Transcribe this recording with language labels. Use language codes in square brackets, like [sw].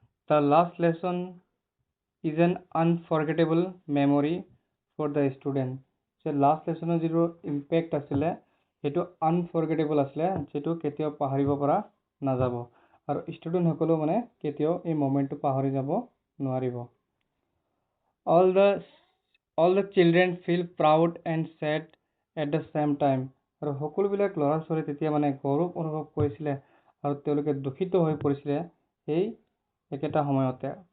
[en] the last lesson is an unforgettable memory for the student, [as] যে last লেচনৰ যিটো impact আছিলে সেইটো আনফৰগেটেবল আছিলে, যিটো কেতিয়াও পাহৰিব পৰা নাযাব, আৰু ষ্টুডেণ্টসকলেও মানে কেতিয়াও এই মমেণ্টটো পাহৰি যাব নোৱাৰিব। [en] all the children feel proud and sad at the same time, [as] আৰু সকলোবিলাক ল'ৰা ছোৱালী তেতিয়া মানে গৌৰৱ অনুভৱ কৰিছিলে আৰু তেওঁলোকে দূষিত হৈ পৰিছিলে সেই একেটা সময়তে।